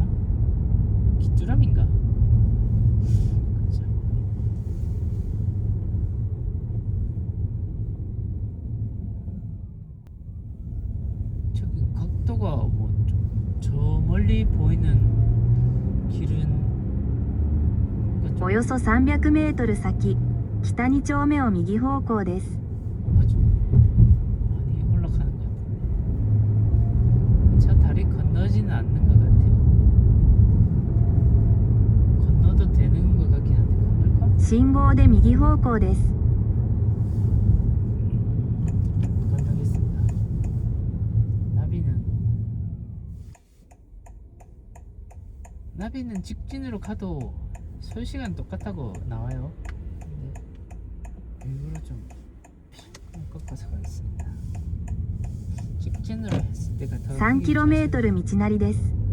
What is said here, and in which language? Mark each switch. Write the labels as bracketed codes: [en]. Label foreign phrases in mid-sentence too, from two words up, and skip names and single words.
[ko] 귀뚜라미인가? 그렇죠. 저기 각도가 뭐 저 멀리 보이는 길은 뭔가 좀 [ja] およそ300メートル先、北2丁目を右方向です。 [ko] 뭔가 좀 많이 올라가는 것 같은데, 차 다리 건너지는 않는 것 같아요. 건너도 되는 것 같긴 한데, 건널까? [ja] 信号で右方向です。 [ko] 건너겠습니다. 나비는 직진으로 가도 소요시간 똑같다고 나와요. 근데 일부러 좀 꺾어서 가겠습니다. 직진으로 했을 때가 더 [ja] 3km 道なりです。